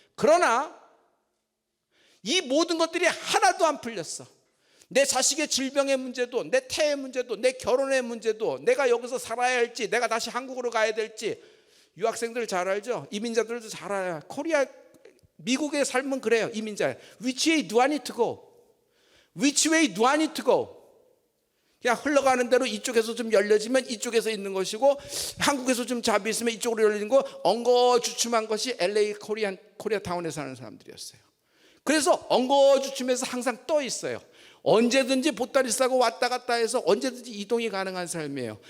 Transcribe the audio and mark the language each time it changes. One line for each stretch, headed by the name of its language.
Korean: 그러나 이 모든 것들이 하나도 안 풀렸어. 내 자식의 질병의 문제도, 내 태의 문제도, 내 결혼의 문제도, 내가 여기서 살아야 할지, 내가 다시 한국으로 가야 될지. 유학생들 잘 알죠? 이민자들도 잘 알아요. 코리아, 미국의 삶은 그래요.
English: 이민자. Which way do I need to go? Which way do I need to go?
Korean: 그냥 흘러가는 대로 이쪽에서 좀 열려지면 이쪽에서 있는 것이고, 한국에서 좀 잡이 있으면 이쪽으로 열리는 거, 엉거주춤한 것이 LA 코리아타운에 사는 사람들이었어요. 그래서 엉거주춤해서 항상 떠 있어요. 언제든지 보따리 싸고 왔다 갔다 해서 언제든지 이동이 가능한 삶이에요.